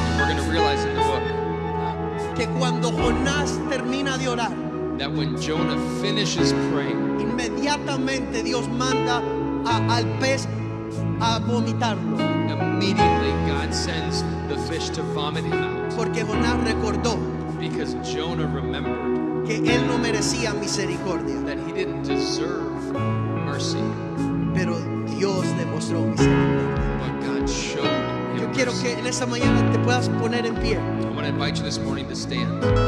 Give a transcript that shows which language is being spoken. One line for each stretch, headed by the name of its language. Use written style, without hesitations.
English: We're going to realize in the book
Spanish: que cuando Jonás termina de orar,
English: that when Jonah finishes praying,
Spanish: inmediatamente Dios manda al pez a vomitarlo,
English: immediately God sends the fish to vomit him out
Spanish: porque Jonás recordó
English: because Jonah remembered
Spanish: que él no merecía misericordia,
English: that he didn't deserve mercy,
Spanish: pero Dios demostró misericordia.
English: but God showed him
Spanish: Yo quiero
English: mercy.
Spanish: que en esta mañana te puedas poner en pie.
English: I want to invite you this morning to stand.